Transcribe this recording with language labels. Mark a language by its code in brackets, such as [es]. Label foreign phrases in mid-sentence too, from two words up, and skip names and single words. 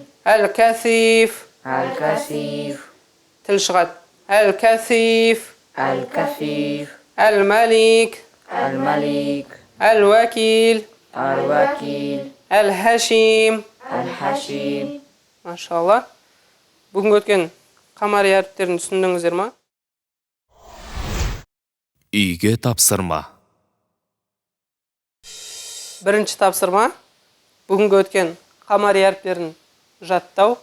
[ar] الكثيف الكثيف تلشغط الكثيف الكثيف الملك الملك الوكيل الوكيل الهشيم. الحشيم. [kk] Машалла. Бүгінгі өткен қамар әріптерін түсіндіңіздер ма? Үйге тапсырма. Бірінші тапсырма бүгінгі өткен қамар әріптерін жаттау.